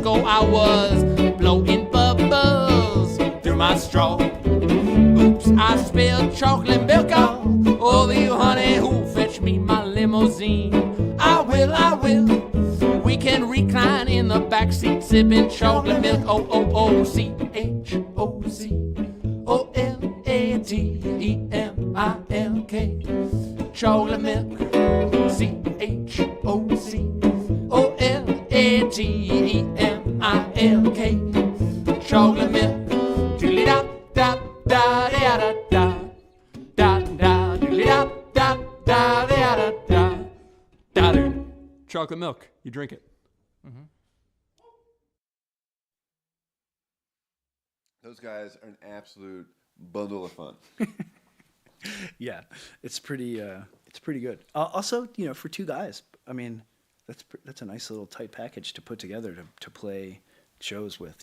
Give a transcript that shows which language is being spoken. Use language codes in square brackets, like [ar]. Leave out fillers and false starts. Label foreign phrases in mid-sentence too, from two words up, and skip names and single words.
[en] Oh, I was blowing bubbles through my straw. Oops, I spilled chocolate milk all over you, honey. Who'll fetch me my limousine? I will. We can recline in the backseat sipping chocolate milk. O-O-C-H-O-C-O-L-A-T-E-M-I-L-K. Chocolate milk. C-H-O-C-O-L-A-T-E-M-I-L-K. Chocolate milk. Doodly-da-da-da-da-da-da. Da-da-doodly-da-da-da-da-da-da. Chocolate milk. You drink it. Those guys are an absolute bundle of fun. Yeah, it's pretty good. Also, you know, for two guys, I mean, that's a nice little tight package to put together to play shows with.